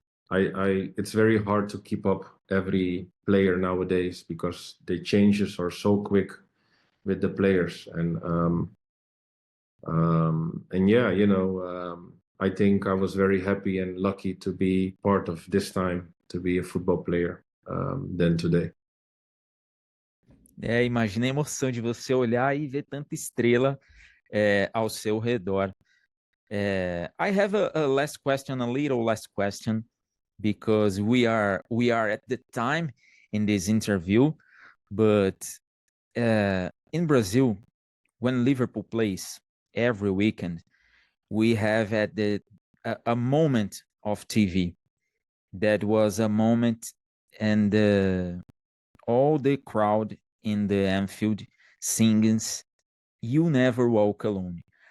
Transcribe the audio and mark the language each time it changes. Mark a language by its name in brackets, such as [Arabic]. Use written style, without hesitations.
[English] It's very hard to keep up every player nowadays because the changes are so quick with the players. And yeah, you know, I think I was very happy and lucky to be part of this time to be a football player than today. [Portuguese] Imagina a emoção de você olhar e ver tanta estrela ao seu redor. [English] I have a last question, a little last question, because we are at the time in this interview, but in Brazil, when Liverpool plays every weekend, we have at a moment of TV that was a moment, and all the crowd in the Anfield singing "You Never Walk Alone."